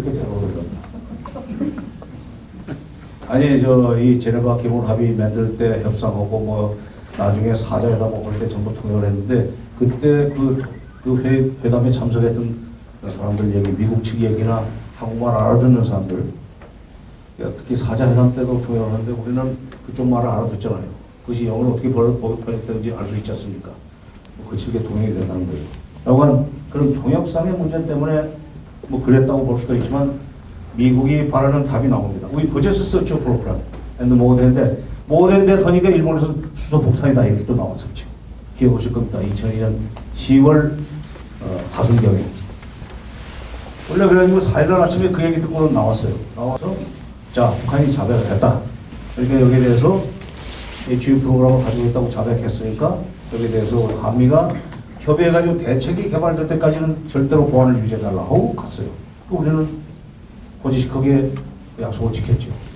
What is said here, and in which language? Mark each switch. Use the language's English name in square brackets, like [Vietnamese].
[Korean] 그렇게 백으로 들어가면. 아니 이 제네바 기본 합의 만들 때 협상하고 뭐 나중에 사자회담 할 때 전부 통역을 했는데 그때 그 회담에 참석했던 사람들 얘기, 미국 측 얘기나 한국말 알아듣는 사람들, 특히 사자회담 때도 통역을 하는데 우리는 그쪽 말을 알아듣잖아요. 그것이 영어로 어떻게 번역되는지 알 수 있지 않습니까? 거칠게 통역이 된다는 거예요. 여간 그런 통역상의 문제 때문에 뭐 그랬다고 볼 수도 있지만 미국이 바라는 답이 나옵니다. [English] We possess such a program and more than that. more than that [Korean] 하니까 일본에서 수소 폭탄이다 이렇게 또 나왔었죠. 기억하실 겁니다. 2002년 10월 하순경에. 원래 그래가지고 4일날 아침에 그 얘기 듣고는 나왔어요. 나와서 자 북한이 자백을 했다. 그러니까 여기에 대해서 주요 프로그램을 가지고 있다고 자백했으니까 여기에 대해서 한미가 협의해가지고 대책이 개발될 때까지는 절대로 보안을 유지해달라고 갔어요. 우리는 거짓 거기에 약속을 지켰죠.